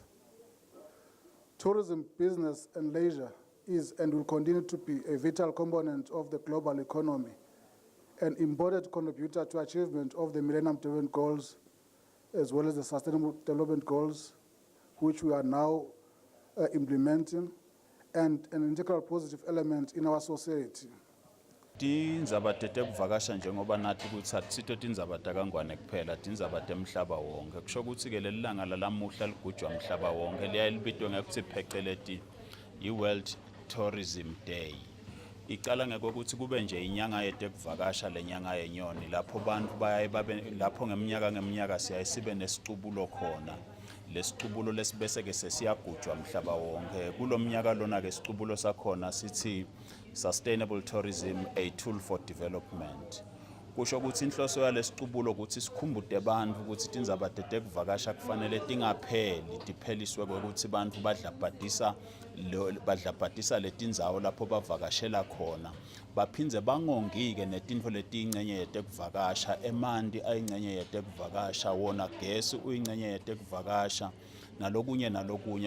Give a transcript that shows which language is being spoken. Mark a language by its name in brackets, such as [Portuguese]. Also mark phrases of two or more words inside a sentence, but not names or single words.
[English] Tourism, business, and leisure is and will continue to be a vital component of the global economy, an important contributor to achievement of the Millennium Development Goals, as well as the Sustainable Development Goals, which we are now implementing, and an integral positive element in our society. [Swati] Tindzaba tekuvakasha njengoba nathi ukuthi akusito tindzaba takangwane kuphela, tindzaba temhlaba wonke. Kusho ukuthi ke lelilanga lalamuhla ligujwa umhlaba wonke liyaye libitwe ngekuthi pheceleti i-World Tourism Day. Icala ngokuthi kube nje inyanga yetekuvakasha lenyanga yenyoni lapho abantu bayaye babe lapho ngeminyaka siyaye sibe nesicubulo khona. Lesicubulo lesibese ke sesiyagujwa umhlaba wonke. Kulomnyaka lona ke isicubulo sakhona sithi [English] Sustainable Tourism, a tool for development. [Swati] Kusho ukuthi inhloso yalesicubulo ukuthi sikhumbude abantu ukuthi tindzaba tekuvakasha kufanele tingapheli, dipheliswe ukuthi abantu badlabhadisa letindzawo lapho bavakashela khona. Baphindze bangongike netintfo letiyingcenye yetekuvakasha, emanti ayingcenye yetekuvakasha, wona gesi uyingcenye yetekuvakasha, nalokunye.